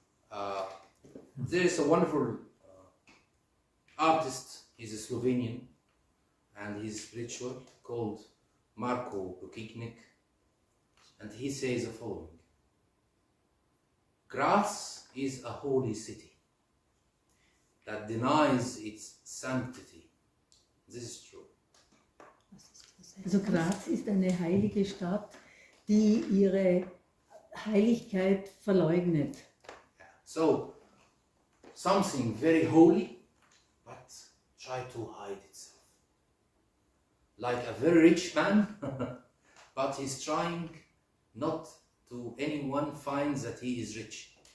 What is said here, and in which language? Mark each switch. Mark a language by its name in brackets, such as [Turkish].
[English] There is a wonderful artist, he's a Slovenian, and he's spiritual, called Marko Bukiknik, and he says the following: Graz is a holy city that denies its sanctity. This is true. [German] Also Graz ist eine heilige Stadt, die ihre Heiligkeit verleugnet. [English] So, something very holy, but try to hide itself. Like a very rich man, but he's trying not to anyone find that he is rich.